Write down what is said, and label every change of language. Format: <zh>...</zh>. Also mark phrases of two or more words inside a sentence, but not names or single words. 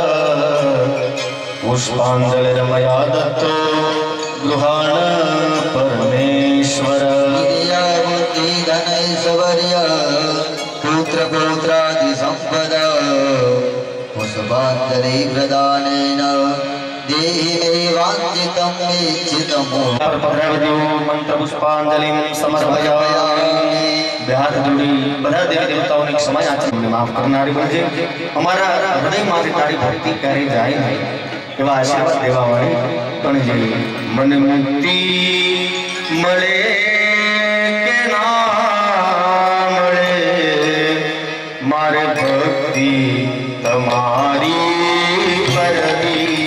<sa>પુષ્પાંજલિર્મયા દત્તો ગૃહાણ પરમેશ્વર બુદ્ધિ ધનૈશ્વર્ય પુત્ર પૌત્રાદિ સંપદા પુષ્પાંજલિ પ્રદાનેન देहि मे वाञ्छितं इच्छितं मंत्र पुष्पांजलिं समर्पयामि.</sa> <hi>हाथ जोड़ी</hi> <gu>બધા દેવી દેવતાઓની ક્ષમા યાચના માફ કરનારી બનજે. અમારા હૃદયમાંથી તારી ભક્તિ કરી જાય નહીં એવા આશીર્વાદ દેવા વાળી બનજે. મને મુક્તિ મળે કે ના મળે મારે ભક્તિ તમારી પરવી</gu>